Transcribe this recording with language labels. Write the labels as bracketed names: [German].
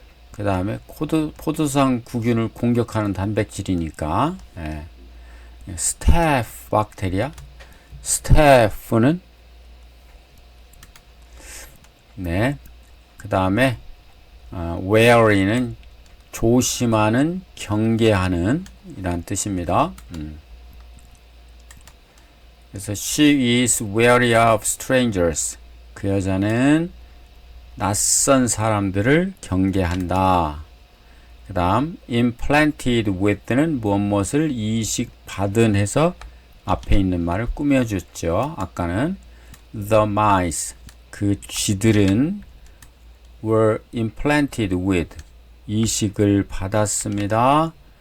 [Korean] 그 다음에 포도상구균을 공격하는 단백질이니까 스태프 박테리아, 스태프는 그 다음에 wary는 조심하는, 경계하는 이란 뜻입니다. 그래서 [English] she is wary of strangers. [Korean] 그 여자는 낯선 사람들을 경계한다. 그 다음 [English] implanted with [Korean] 는 무엇을 이식받은 해서 앞에 있는 말을 꾸며줬죠. 아까는 [English] the mice, [Korean] 그 쥐들은 [English] were implanted with, [Korean] 이식을 받았습니다.